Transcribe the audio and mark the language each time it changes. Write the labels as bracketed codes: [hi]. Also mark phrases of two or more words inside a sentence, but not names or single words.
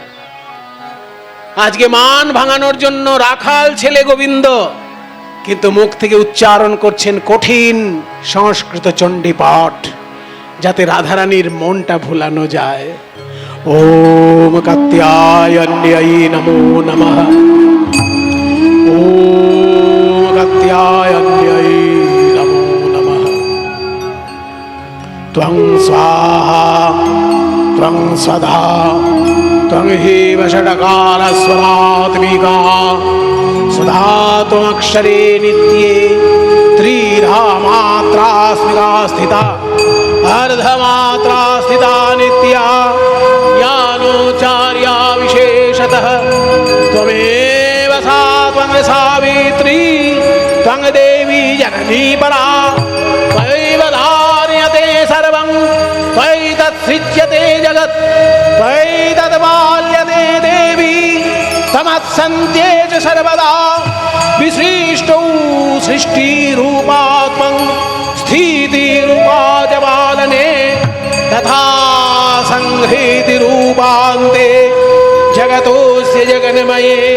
[bn] আজকে মান ভাঙানোর জন্য রাখাল ছেলে গোবিন্দ কিন্তু মুখ থেকে উচ্চারণ করছেন কঠিন সংস্কৃত চণ্ডী পাঠ যাতে রাধারানীর মনটা ভুলানো যায় [sa] ওম কাত্যায়ন্যায় নমো নমঃ ওম কাত্যায়ন্যায় নমো নমঃ ত্বং স্বাহা ত্বং স্বধা ত্বং হেব ষডকারস্বরাত্মিকা সদা ত্বমক্ষরে নিত্যে ত্রিধা মাত্রা স্মিতা স্থিতা अर्धमात्रा स्थिता नित्या ज्ञानोचार्या विशेषतः त्वमेव सा त्वं सावित्री त्वं देवी जननी परा त्वयैव धार्यते सर्वं त्वयि तत्सृज्यते जगत् त्वयि तद्पाल्यते देवी तमत्सन्त्ये च सर्वदा विसृष्टौ सृष्टिरूपा त्वं स्थितिरूपा च पालने तथा संहृतिरूपान्ते जगतोऽस्य जगन्मये